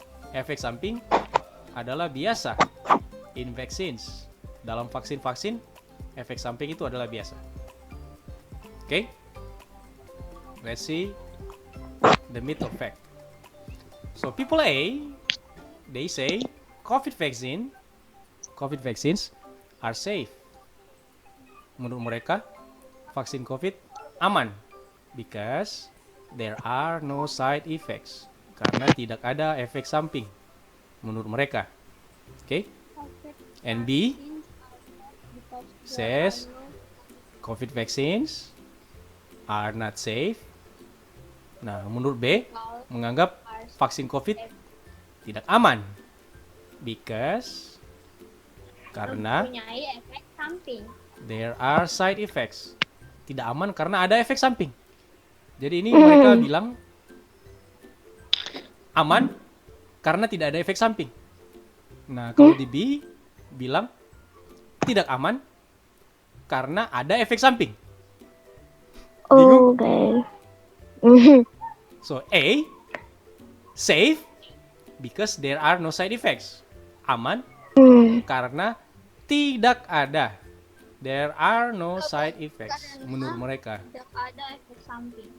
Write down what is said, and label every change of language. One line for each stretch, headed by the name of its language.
Indonesian: Efek samping adalah biasa
English: in vaccines.
Indonesian: Dalam vaksin-vaksin, efek samping itu adalah biasa.
English: Okay. Let's see the myth or fact. So people A, they say COVID vaccines are safe.
Indonesian: Menurut mereka, vaksin COVID aman
English: because there are no side effects.
Indonesian: Karena tidak ada efek samping menurut mereka.
English: Okay? And B says COVID vaccines are not safe.
Indonesian: Nah, menurut B menganggap vaksin COVID tidak aman because karena Mempunyai efek samping.
English: there are side effects.
Indonesian: Tidak aman karena ada efek samping. Jadi ini mereka bilang aman karena tidak ada efek samping. Nah, kalau di B bilang tidak aman karena ada efek samping. Bingung?
English: Okay. So A, safe because there are no side effects.
Indonesian: Aman karena tidak ada.
English: There are no side effects
Indonesian: menurut mereka. Tidak ada efek samping.